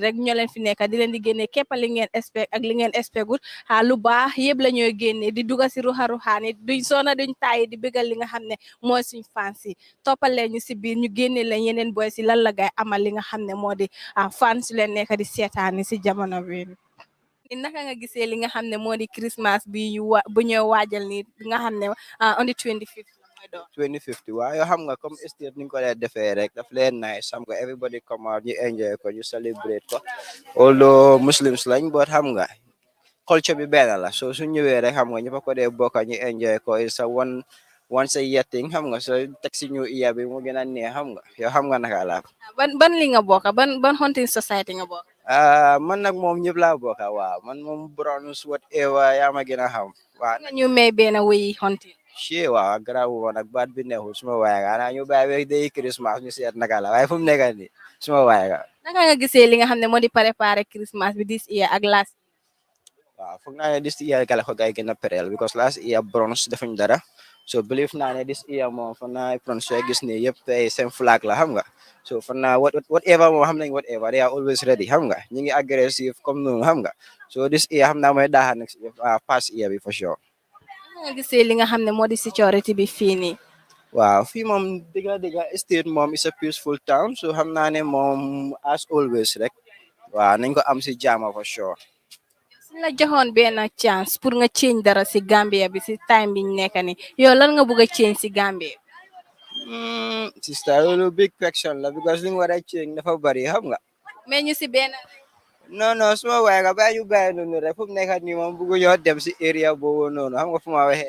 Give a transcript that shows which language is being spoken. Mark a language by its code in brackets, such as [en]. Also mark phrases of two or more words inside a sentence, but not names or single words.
[wo] rek ñoo leen fi nekk di leen di génnee képp li ngeen expect ak li ngeen expectul lu baax yëpp la ñooy génnee di duga si ruxa-ruxaan yi duñ soona duñ tàyyi di bëggal li nga xam ne mooy suñ fans yi toppalee ñu si biir ñu génne leen yeneen boy si lan la gaay amal li nga xam ne moo di fans yu leen nekk di seetaani si jamono bi naka nga gisee li nga xam ne moo di Christmas bi bu ñëw waajal ni nga xam ne [en] on the 25th [wo] 2050 waaw yoo xam nga comme estate ni ñu ko dee defee rek daf leen nice xam nga [en] everybody come out [wo] ñu enjoy ko ñu celebrate ko [en] although Muslims [wo] lañ but xam nga culture bi benn la so su ñëwee rek xam nga ñëpp ko dee bokka ñu enjoy ko [en] is a once a year thing [wo] xam nga so teg si ñu bi mu gën a neex xam nga yow xam nga naka la ban li nga bokka ban hunting society nga bokk man nag moom ñëpp laa bokk waaw man moom bronze whatever yaa ma gën a xam waaw nga ñu may benn wéy honti ci waaw garaawu ma nag baat bi neexul suma waay ga ana ñu bàyyi day Christmas ñu seet naka la waaye fu mu nekk nii suma waay ga naka nga gisee li nga xam ne moo di préparer Christmas bi [en] this year [wo] ak last waaw foog naa ne [en] this year [wo] gala ko gay gën a pereel [en] because last year [wo] bronze defuñ dara [en] so believe [wo] naa ne [en] this year [wo] moom foog naa bronze soo gis ne yëpp seen flag la xam nga so foog naa whatever moom xam nañ [en] whatever they are always ready [wo] xam nga ñi ngi aggressive comme noonu xam nga so [en] this year [wo] xam naa mooy daaxal nag [en] past year [wo] bi [en] for sure [wo] nga gisee li nga xam ne moo di security bi fii nii waaw fii moom digga state moom [en] is a peaceful town so [wo] xam naa ne moom [en] as always [wo] rek waaw nañ ko am si jaama [en] for sure [wo] suñ la joxoon benn chance pour nga change dara si Gambia bi si time bi ñu nekk ni yow lan nga bëgg a change si Gambia sister loolu [en] big question [wo] la because li nga war a change dafa bari xam nga mais ñu si benn non suma waay nga bàyyi ñu bàyyi noonu rek fu mu nekk nii moom bëggu ñoo dem si area boobu noonu xam nga fu ma waxee